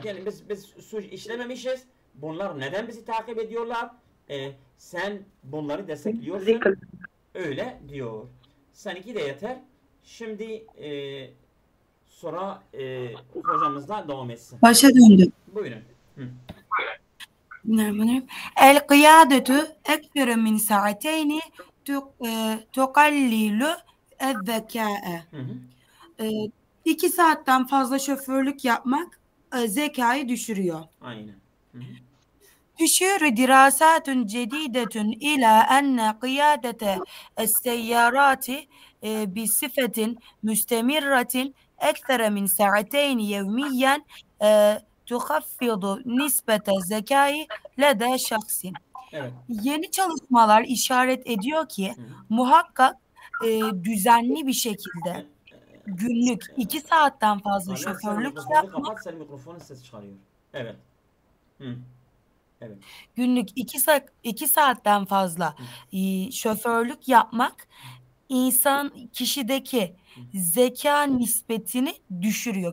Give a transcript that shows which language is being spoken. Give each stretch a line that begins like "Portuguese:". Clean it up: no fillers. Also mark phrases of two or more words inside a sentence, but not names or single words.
Turkish: Yani biz suç işlememişiz. Bunlar neden bizi takip ediyorlar? Sen bunları destekliyorsun. Öyle diyor. Seninki de yeter. Şimdi sonra hocamızla devam etsin. Başa döndüm. Buyurun. Hı.
Arabic: القيادة أكثر من ساعتين تقلل الذكاء. Hı hı.
Turkish: 2 saatten fazla şoförlük yapmak zekayı düşürüyor. Aynen. Hı hı.
Arabic: تشير دراسات جديدة إلى أن قيادة السيارات بصفة مستمرة أكثر من ساعتين يوميا تخفض نسبة الذكاء لدى شخص.
Turkish: Evet. Yeni çalışmalar işaret ediyor ki Hı hı. muhakkak düzenli bir şekilde günlük 2 saatten fazla Aynen, sen şoförlük mikrofonu yapmak, kapat, senin mikrofonun ses çıkarıyor. Evet. Hı. Evet. günlük 2 saatten fazla şoförlük yapmak kişideki zeka nispetini düşürüyor.